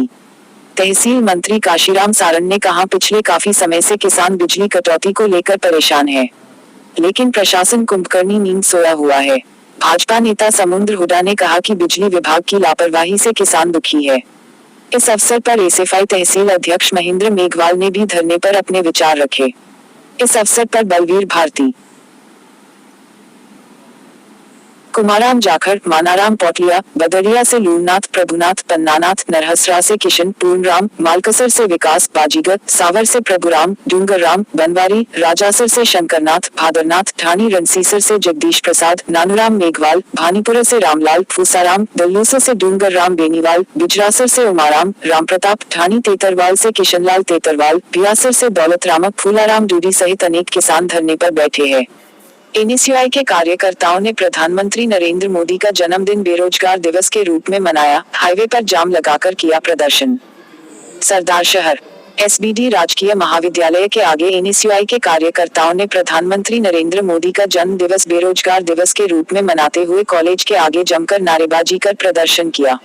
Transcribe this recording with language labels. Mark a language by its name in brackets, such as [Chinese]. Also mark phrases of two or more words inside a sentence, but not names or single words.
[Hindi] तहसील मंत्री काशीराम सारन ने कहा, पिछले काफी समय से किसान बिजली कटौती को लेकर परेशान है, लेकिन प्रशासन कुंभकर्णी नींद सोया हुआ है। भाजपा नेता समुद्र हुडा ने कहा कि बिजली विभाग की लापरवाही से किसान दुखी है। इस अवसर पर एसएफआई तहसील अध्यक्ष महेंद्र मेघवाल ने भी धरने पर अपने विचार रखे। इस अवसर पर बलवीर भारती, कुमाराम जाखड़, मानाराम पौटलिया, बदरिया से लूरनाथ, प्रभुनाथ, पन्नानाथ, नरहसरा से किशन, पूर्णराम, मालकसर से विकास, बाजीगर, सावर से प्रभुराम, डूंगरराम, बनवारी, राजासर से शंकरनाथ, भादरनाथ, ठाणी रणसीसर से जगदीश प्रसाद, नानूराम मेघवाल, भानीपुरा से रामलाल, फूसाराम, दल्लूसर से डूंगरराम बेनीवाल, बिजरासर से उमाराम, रामप्रताप, ठाणी तेतरवाल से किशनलाल तेतरवाल, बियासर से दौलतरामक, फूलाराम डूडी सहित अनेक किसान धरने पर बैठे हैं। एनएसयूआई के कार्यकर्ताओं ने प्रधानमंत्री नरेंद्र मोदी का जन्मदिन बेरोजगार दिवस के रूप में मनाया। हाईवे पर जाम लगाकर किया प्रदर्शन। सरदार शहर एसबीडी राजकीय महाविद्यालय के आगे एनएसयूआई के कार्यकर्ताओं ने प्रधानमंत्री नरेंद्र मोदी का जन्म दिवस बेरोजगार दिवस के रूप में मनाते हुए कॉलेज के आगे जमकर नारेबाजी कर प्रदर्शन किया।